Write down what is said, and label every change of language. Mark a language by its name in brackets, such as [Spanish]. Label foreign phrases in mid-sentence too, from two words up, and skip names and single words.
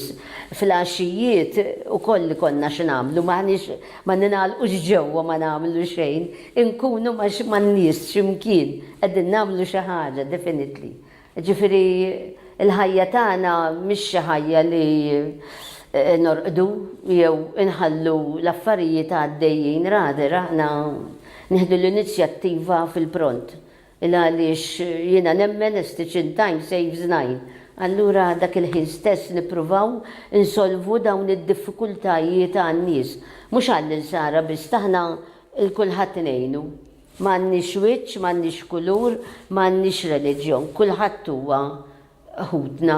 [Maltese] Fil-għaxijiet ukoll li konna x'nagħmlu, ma ninagħlqux ġewwa ma nagħmlu xejn, inkunu man-nies x'imkien qegħdin nagħmlu xi ħaġa definitely. Ġifieri il-ħajja tagħna mhix xi ħajja li norqdu jew inħallu l-affarijiet għaddejjin rader aħna nieħdu l-inizjattiva fil-pront. Għaliex jiena nemmen [English] a stitch in time saves 9. [Maltese] Allura dak il-ħin stess nippruvaw insolvu dawn id-diffikultajiet għan-nies. Mhux għall-insara biss taħna il-kulħadd ngħinu. M'għandniex wiċċ, m'għandniex kulur, m'għandniex reliġjon, kulħadd huwa ħudna.